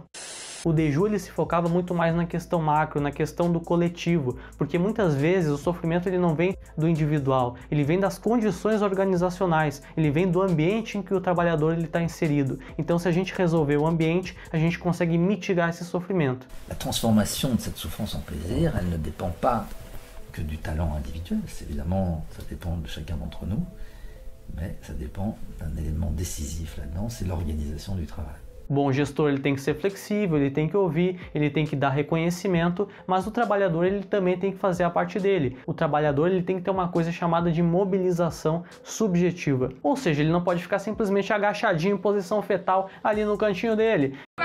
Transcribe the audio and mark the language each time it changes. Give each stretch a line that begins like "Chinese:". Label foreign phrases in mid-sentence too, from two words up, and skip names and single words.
Portuguese: O Deju ele se focava muito mais na questão macro, na questão do coletivo, porque muitas vezes o sofrimento ele não vem do individual, ele vem das condições organizacionais, ele vem do ambiente em que o trabalhador está inserido. Então, se a gente resolver o ambiente, a gente consegue mitigar esse sofrimento.
French: A transformation de cette souffrance en plaisir, elle ne dépend pas que du talent individuel, évidemment, ça dépend de chacun d'entre nous, mais ça dépend d'un élément décisif là-dedans, c'est l'organisation du travail.
Portuguese: Bom gestor ele tem que ser flexível, ele tem que ouvir, ele tem que dar reconhecimento, mas o trabalhador ele também tem que fazer a parte dele. O trabalhador ele tem que ter uma coisa chamada de mobilização subjetiva. Ou seja, ele não pode ficar simplesmente agachadinho em posição fetal ali no cantinho dele.